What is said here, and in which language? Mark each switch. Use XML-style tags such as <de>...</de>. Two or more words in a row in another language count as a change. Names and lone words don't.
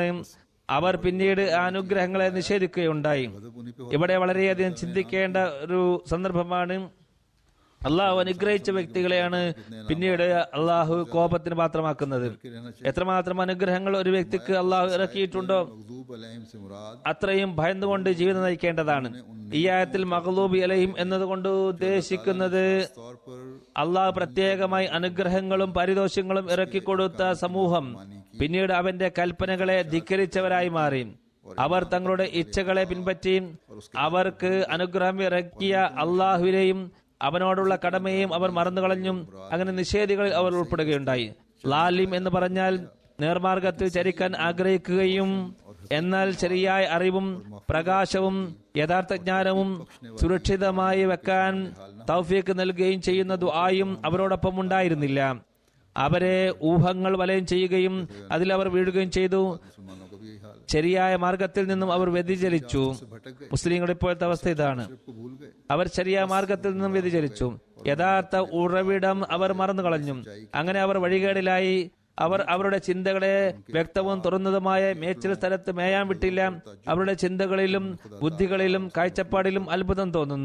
<ml>അവർ പിന്നീട് ആ അനുഗ്രഹങ്ങളെ നിഷേധിക്കുകയുണ്ടായി. ഇവിടെ വളരെയധികം ചിന്തിക്കേണ്ട ഒരു സന്ദർഭമാണ്. അള്ളാഹു അനുഗ്രഹിച്ച വ്യക്തികളെയാണ് പിന്നീട് അള്ളാഹു കോപത്തിന് പാത്രമാക്കുന്നത്. എത്രമാത്രം അനുഗ്രഹങ്ങൾ ഒരു വ്യക്തിക്ക് അള്ളാഹു ഇറക്കിയിട്ടുണ്ടോ</ml> <ar>مغضوب عليهم</ar> <hi>से मुराद</hi> <ml>അത്രയും ഭയന്നുകൊണ്ട് ജീവിതം നയിക്കേണ്ടതാണ്. ഈ ആയത്തിൽ</ml> <ar>مغضوب عليهم</ar> <ml>എന്നതുകൊണ്ട് ഉദ്ദേശിക്കുന്നത്</ml> <hi>तौर पर</hi> <ml>അള്ളാഹു പ്രത്യേകമായി അനുഗ്രഹങ്ങളും പാരിതോഷികങ്ങളും ഇറക്കിക്കൊടുത്ത സമൂഹം പിന്നീട് അവന്റെ കൽപ്പനകളെ ധിക്കരിച്ചവരായി മാറി. അവർ തങ്ങളുടെ ഇച്ഛകളെ പിൻപറ്റി അവർക്ക് അനുഗ്രഹം ഇറക്കിയ അള്ളാഹുവിനെയും അവനോടുള്ള കടമയും അവർ മറന്നുകളഞ്ഞു. അങ്ങനെ നിഷേധികളിൽ അവർ ഉൾപ്പെടുകയുണ്ടായി. ലാലിം എന്ന് പറഞ്ഞാൽ നേർമാർഗത്തിൽ ചരിക്കാൻ ആഗ്രഹിക്കുകയും എന്നാൽ ശരിയായ അറിവും പ്രകാശവും യഥാർത്ഥ ജ്ഞാനവും സുരക്ഷിതമായി വെക്കാൻ തൗഫീഖ് നൽകുകയും ചെയ്യുന്ന ദുആയും അവരോടൊപ്പം ഉണ്ടായിരുന്നില്ല. അവരെ ഊഹങ്ങൾ വലയം ചെയ്യുകയും അതിൽ അവർ വീഴുകയും ചെയ്തു.</ml> <hi>मुसलमानों का भी यही हाल है.</hi> <ml>ശരിയായ മാർഗത്തിൽ നിന്നും അവർ വ്യതിചലിച്ചു.</ml> <hi>भटक गए,</hi> <ml>മുസ്ലിങ്ങളുടെ ഇപ്പോഴത്തെ അവസ്ഥ ഇതാണ്.</ml> <hi>को भूल गए.</hi> <ml>അവർ ശരിയായ മാർഗത്തിൽ നിന്നും വ്യതിചലിച്ചു. യഥാർത്ഥ ഉറവിടം അവർ മറന്നു കളഞ്ഞു. അങ്ങനെ അവർ വഴികേടിലായി. അവർ അവരുടെ ചിന്തകളെ വ്യക്തവും തുറന്നതുമായ മേച്ചിൽ സ്ഥലത്ത് മേയാൻ വിട്ടില്ല. അവരുടെ ചിന്തകളിലും ബുദ്ധികളിലും കാഴ്ചപ്പാടിലും അത്ഭുതം തോന്നുന്നു.</ml>